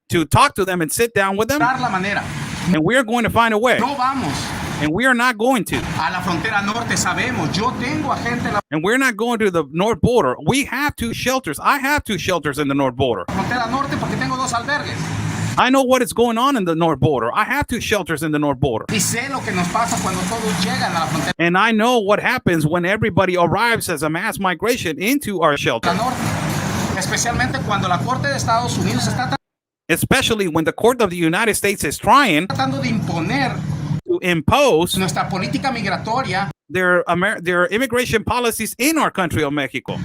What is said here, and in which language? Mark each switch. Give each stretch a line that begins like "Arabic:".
English: to talk to them and sit down with them.
Spanish: la manera.
English: And we are going to find a way.
Spanish: No vamos
English: And we are not going to.
Spanish: a la frontera norte, sabemos, yo tengo a gente en la
English: And we're not going to the north border. We have 2 shelters. I have 2 shelters in the north border.
Spanish: frontera norte porque tengo 2 albergues.
English: I know what is going on in the north border. I have 2 shelters in the north border.
Spanish: Y sé lo que nos pasa cuando todos llegan a la frontera
English: And I know what happens when everybody arrives as a mass migration into our shelter.
Spanish: norte, especialmente cuando la Corte de Estados Unidos está
English: Especially when the court of the United States is trying
Spanish: tratando de imponer
English: to impose
Spanish: nuestra política migratoria
English: their immigration policies in our country of Mexico.